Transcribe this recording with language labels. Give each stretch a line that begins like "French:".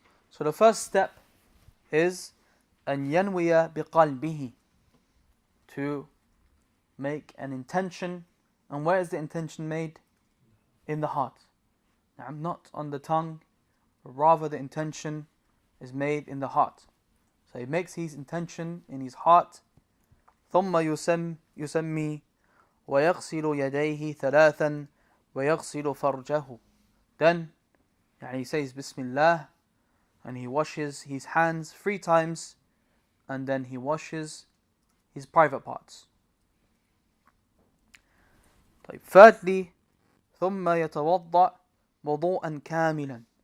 English: So the first step is
Arabic: أن ينوي بقلبه,
English: to make an intention. And where is the intention made? In the heart. Not on the tongue, but rather the intention is made in the heart. So he makes his intention in his heart.
Arabic: ثم يسمي ويغسل يديه ثلاثا ويغسل فرجه.
English: Then he says Bismillah and he washes his hands 3 times and then he washes his private parts. Thirdly,
Arabic: ثم يتوضأ وضوءا كاملا.